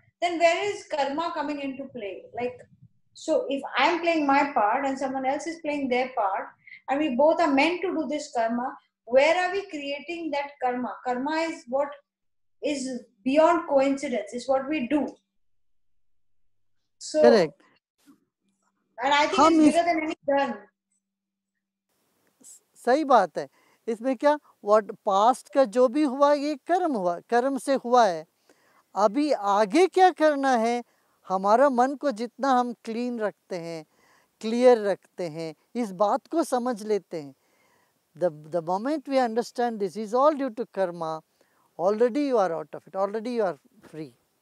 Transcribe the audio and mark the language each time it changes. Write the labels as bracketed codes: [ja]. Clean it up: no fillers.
[en] Then where is karma coming into play? So if I'm playing my part and someone else is playing their part, and we both are meant to do this karma, where are we creating that karma? Karma is what is beyond coincidence. It's what we do. So, correct. And I think it's bigger than any done. [hi] सही बात है. इसमें क्या, what past का जो भी हुआ ये कर्म हुआ, कर्म से हुआ है. अभी आगे क्या करना है, हमारा मन को जितना हम क्लीन रखते हैं, क्लियर रखते हैं, इस बात को समझ लेते हैं. [en] The moment we understand this is all due to karma, already you are out of it, already you are free.